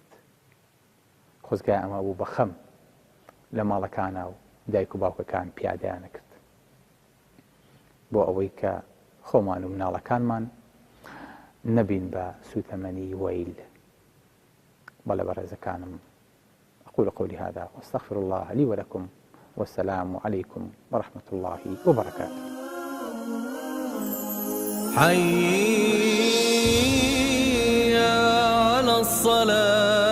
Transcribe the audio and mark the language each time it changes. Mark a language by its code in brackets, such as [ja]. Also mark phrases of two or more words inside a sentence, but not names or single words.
[ckb] خۆزگای ئەمە بوو بە خەم لە ماڵەکانە و دایک و باوکەکان پیادەیانە کرد بۆ ئەوەی کە خۆمان و مناڵەکانمان نەبین بە سوتەمەنی وەیل. بەڵێ بەڕێزەکانم [ar] أقول قولي هذا واستغفر الله لي ولكم والسلام عليكم ورحمة الله وبركاته. حي على الصلاة.